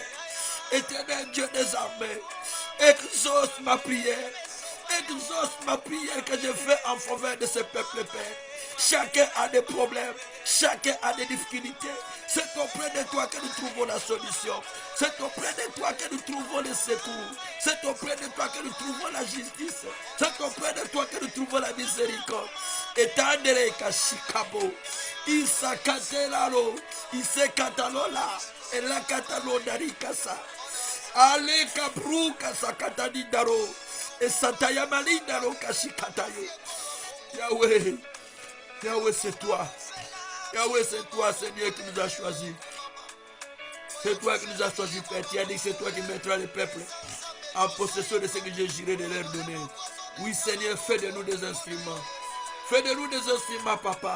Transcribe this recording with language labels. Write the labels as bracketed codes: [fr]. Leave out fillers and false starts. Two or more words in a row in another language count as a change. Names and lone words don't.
[fr] Éternel Dieu des armées, exauce ma prière que je fais en faveur de ce peuple, Père. Chacun a des problèmes, chacun a des difficultés. C'est auprès de toi que nous trouvons la solution. C'est auprès de toi que nous trouvons le secours. C'est auprès de toi que nous trouvons la justice. C'est auprès de toi que nous trouvons la miséricorde. Et tandere kashikabo, isakatelaro, isekatalola, et la katalo darikasa, ale kabruka sakatani daro, et satayamali daro kashikataye. Yahweh. Yahweh, c'est toi. Yahweh, c'est toi, Seigneur, qui nous a choisis. C'est toi qui nous as choisis, Père. Tu as dit que c'est toi qui mettras le peuple en possession de ce que j'ai juré de leur donner. Oui, Seigneur, fais de nous des instruments. Fais de nous des instruments, papa.